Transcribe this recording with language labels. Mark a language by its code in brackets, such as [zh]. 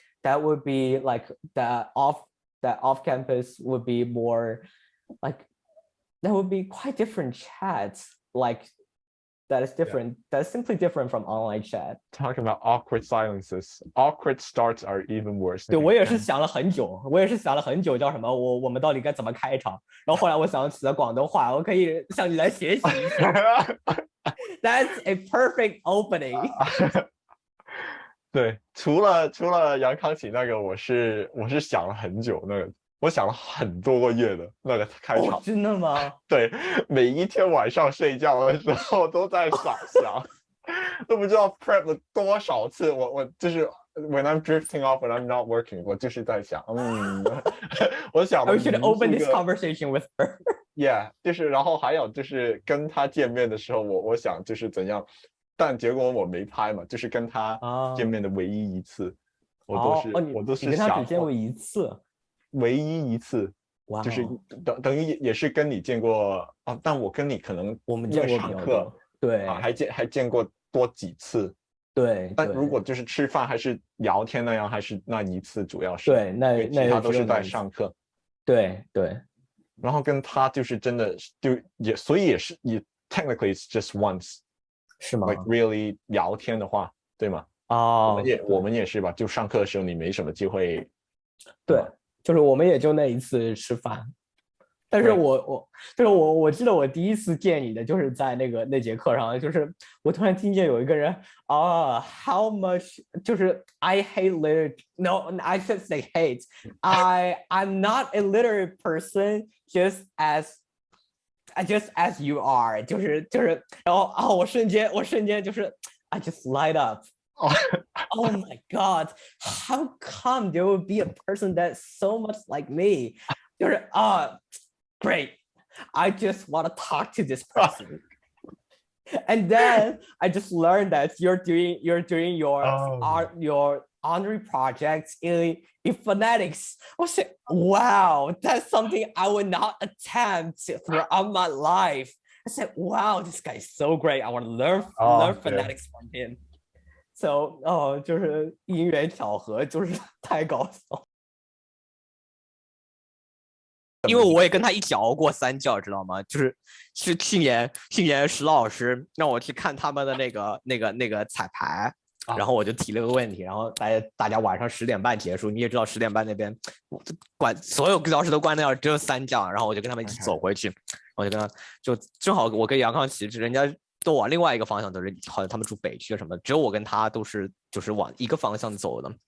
[en] That would be like that off campus would be more like that would be quite different chats like that is different. That's simply different from online chat. Talking about awkward silences, awkward starts are even worse. [zh] 对，我也是想了很久，叫什么？我们到底该怎么开场？然后后来我想起了广东话，我可以向你来学习一下。 [en] That's a perfect opening. [zh] 对，除了杨康启那个，我是想了很久那个。我想了很多个月的那个开场，真的吗？对，每一天晚上睡觉的时候都在想，都不知道 prep 了多少次。我就是 [en] when I'm drifting off and I'm not working， [zh] 我就是在想，我想。 [en] I should open this conversation with her. Yeah， [zh] 就是然后还有就是跟他见面的时候，我想就是怎样，但结果我没拍嘛，就是跟他见面的唯一一次，我都是你跟他只见过一次。唯一一次，就是等于也是跟你见过啊，但我跟你可能我们见过上课，对，还见过多几次，对。但如果就是吃饭还是聊天那样，还是那一次主要是对，那其他都是在上课，对。然后跟他就是真的所以也是 [en] technically it's just once， [zh] 是吗？ [en] Like really [zh] 聊天的话，对吗？我们也是吧，就上课的时候你没什么机会，对。就是我们也就那一次吃饭，但是我记得我第一次见你的就是在那节课上，就是我突然听见有一个人 [en] how much [zh] 就是 [en] I hate literature. No, I should say hate. I'm not a literary person just as you are. [zh] 就是然后我瞬间就是 [en] I just light up. Oh my God, how come there would be a person that's so much like me? 就是great. I just want to talk to this person. And then I just learned that you're doing your honorary projects in phonetics. I was like, wow, that's something I would not attempt throughout my life. I said, wow, this guy is so great. I want to learn phonetics from him. So [zh] 就是因缘巧合，就是太搞笑。因为我也跟他一起熬过三教，知道吗？是去年石老师让我去看他们的那个彩排，然后我就提了个问题，然后大家晚上10点半结束，你也知道10点半那边所有教室都关掉，只有3教，然后我就跟他们一起走回去，我就跟他就正好我跟杨康琪人家都往另外一个方向走，好像他们住北区什么的，只有我跟他都是就是往一个方向走的。